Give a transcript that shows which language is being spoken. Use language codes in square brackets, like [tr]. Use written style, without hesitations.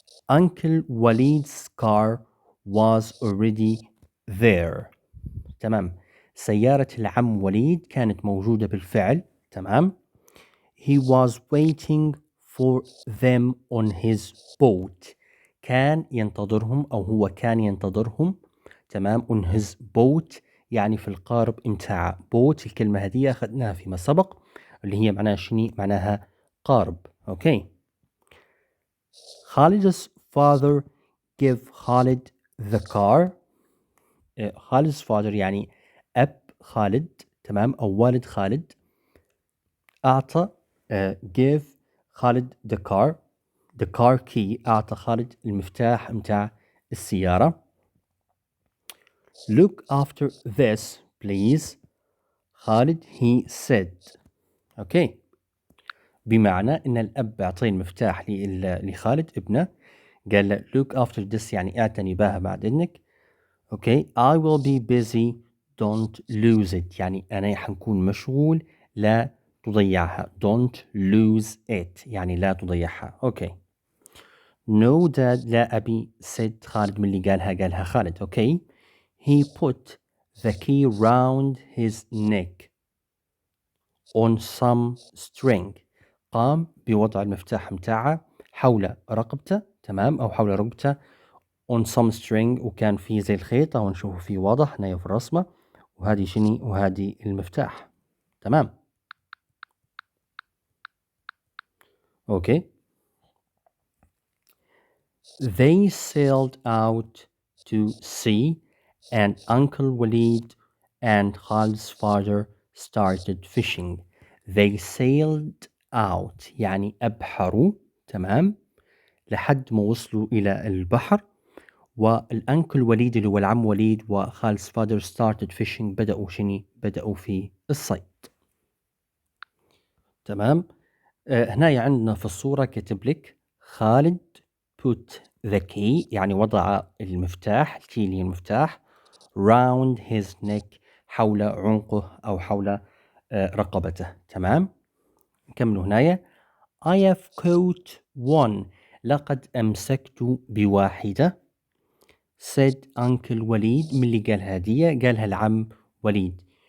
[en] Uncle Walid's car was already there. [ar] تمام، سيارة العم وليد كانت موجودة بالفعل. تمام، [en] he was waiting for them on his boat. [ar] كان ينتظرهم أو هو كان ينتظرهم. تمام، [en] on his boat [ar] يعني في القارب متاعه. boat الكلمة هذه أخذناها فيما سبق اللي هي معناها شنو؟ معناها قارب. [en] Okay, Khalid's father gave Khalid the car. Khalid's father [ar] يعني أب خالد. تمام، أو والد خالد أعطى [en] give [ar] خالد [en] the car key. [ar] أعطى خالد المفتاح متاع السيارة. [en] Look after this please خالد he said. [ar] أوكي، بمعنى إن الأب أعطيه المفتاح لخالد ابنه، قال له [en] look after this [ar] يعني اعتني بها بعد إذنك. [en] okay, I will be busy don't lose it [ar] يعني أنا حنكون مشغول لا تضيعها. [en] don't lose it [ar] يعني لا تضيعها. أوكي، [en] no dad [ar] لا أبي said خالد من اللي قالها خالد. [en] Okay, he put the key round his neck on some string. [ar] قام بوضع المفتاح متاعه حول رقبته. تمام، أو حول رقبته [en] on some string [ar] وكان فيه زي الخيط أو نشوفه فيه واضح هنا في الرسمة. وهذه شني؟ وهذه المفتاح. تمام، أوكي. [en] They sailed out to sea and Uncle Walid and Khalid's father started fishing. They sailed out [ar] يعني أبحروا. تمام، لحد ما وصلوا إلى البحر. والأنكل وليد اللي هو العم وليد وخالد's father [en] started fishing [ar] بدأوا شني؟ بدأوا في الصيد. تمام، هنا عندنا في الصورة كتب لك خالد [en] put the key [ar] يعني وضع المفتاح، الكي اللي هي المفتاح [en] round his neck [ar] حول عنقه أو حول رقبته. تمام، نكمل هنايا. [en] I have caught one [ar] لقد أمسكت بواحدة [en] said Uncle وليد. [ar] من اللي قال هدية؟ قالها العم وليد.